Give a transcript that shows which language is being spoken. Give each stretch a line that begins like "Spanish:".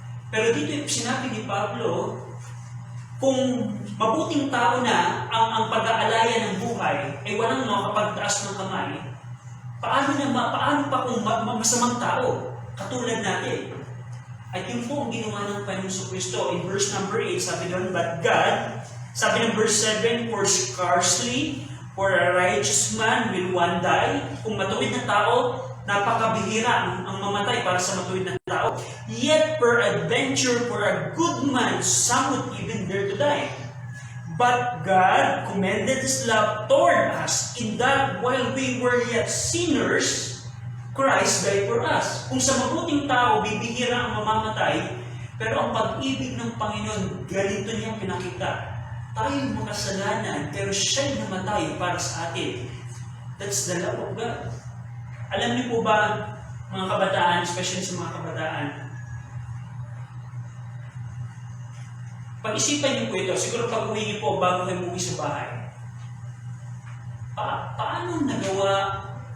Filipino: Pero dito yung sinabi ni Pablo, kung mabuting tao na ang pag-aalaya ng buhay ay walang makapagtaas ng kamay, paano pa kung masamang tao katulad natin? At yun po ang ginawa ng Panginoong Kristo.
English: In verse number 8,
Filipino: sabi doon,
English: but God,
Filipino: sabi ng
English: verse 7, for scarcely for a righteous man will one die.
Filipino: Kung matuwid na tao, napakabihira ang mamatay para sa matuwid na tao.
English: Yet peradventure for a good man, some would even dare to die. But God commended His love toward us in that while we were yet sinners, Christ died for us.
Filipino: Kung sa mabuting tao, bibihira ang mamamatay, pero ang pag-ibig ng Panginoon, ganito niyang pinakita. Tayo makasalanan, pero siya'y namatay para sa atin.
English: That's the love of God.
Filipino: Alam niyo po ba, mga kabataan, especially sa mga kabataan, pag-isipan niyo po ito, siguro pag-uwi niyo po bago kayo umuwi sa bahay. Paano nagawa